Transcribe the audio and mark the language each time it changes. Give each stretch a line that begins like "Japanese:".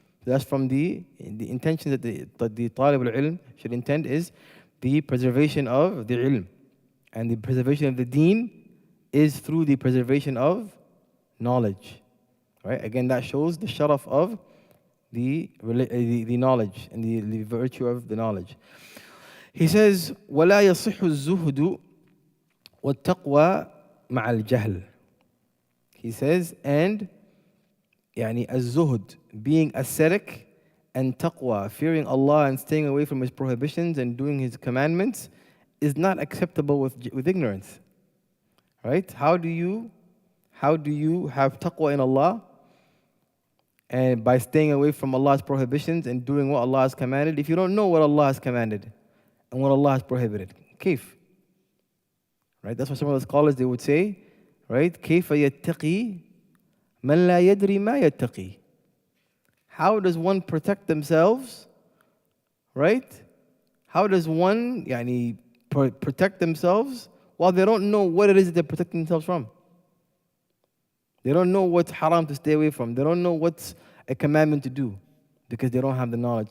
English: That's from the intention that the talib al-ilm should intend is the preservation of the ilm. And the preservation of the deen is through the preservation of knowledge. Right? Again, that shows the sharaf of the knowledge and the virtue of the knowledge. He says,
Arabic: وَلَا يَصِحُ الزُّهْدُ وَالتَّقْوَى مَعَ الْجَهْلِ.
English: He says, and az-zuhd, being ascetic, and taqwa, fearing Allah and staying away from His prohibitions and doing His commandments, is not acceptable with ignorance. Right? How do you have taqwa in Allah? And by staying away from Allah's prohibitions and doing what Allah has commanded, if you don't know what Allah has commanded and what Allah has prohibited. Kayf? Right? That's why some of the scholars, they would say, right?
Arabic: كيف يتقي من لا يدري ما يتقي.
English: How does one protect themselves? Right? How does one protect themselves while they don't know what it is that they're protecting themselves from? They don't know what's haram to stay away from. They don't know what's a commandment to do because they don't have the knowledge.